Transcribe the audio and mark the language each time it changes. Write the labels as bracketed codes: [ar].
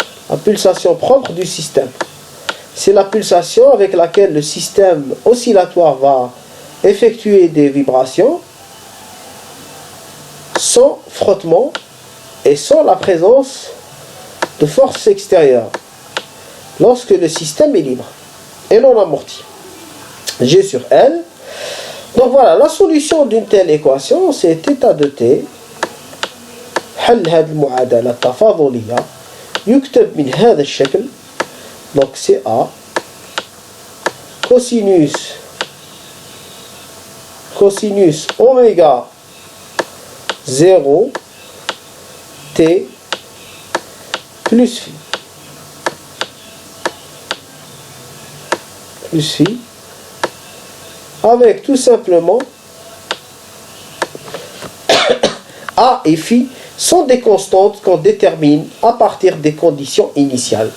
[fr] La pulsation propre du système. C'est la pulsation avec laquelle le système oscillatoire va effectuer des vibrations sans frottement et sans la présence de force extérieure lorsque le système est libre et non amorti. G sur L. Donc voilà, la solution d'une telle équation, c'est θ de t. [ar] حل هذه المعادلة التفاضلية يكتب من هذا الشكل. [fr] Donc c'est A cosinus oméga 0 t plus phi avec tout simplement A et phi sont des constantes qu'on détermine à partir des conditions initiales.